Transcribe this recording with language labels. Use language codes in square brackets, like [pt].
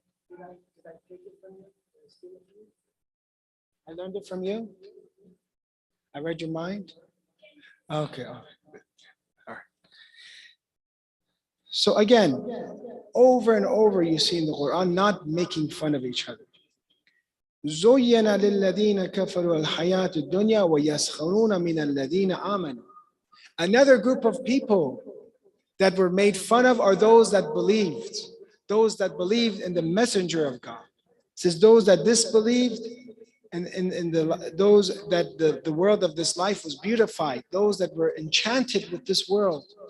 [en] Did I take it from you? Did I steal it from you? I learned it from you. I read your mind. Okay. All right. All right. So again, over and over you see in the Quran not making fun of each other. [ar] زين للذين كفروا الحياة الدنيا ويسخرون من الذين آمنوا. [en] Another group of people that were made fun of are those that believed in the messenger of God. It says those that disbelieved and those that the world of this life was beautified, those that were enchanted with this world.